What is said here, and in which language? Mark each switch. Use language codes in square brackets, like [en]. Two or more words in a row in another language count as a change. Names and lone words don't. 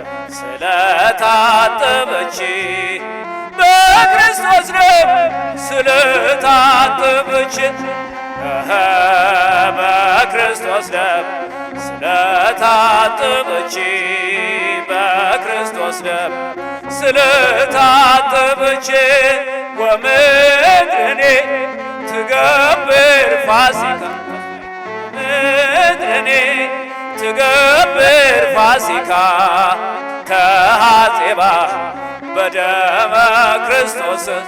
[am] ስለታጠበች በክርስቶስ ደም ስለታጠበች በክርስቶስ ደም ስለታጠበች በክርስቶስ ደም ስለታጠበች [gez] ወምድርኒ ትገብር ፋሲካ ምድርኒ ትገብር ፋሲካ ተአዜባ በደመ ክርስቶስ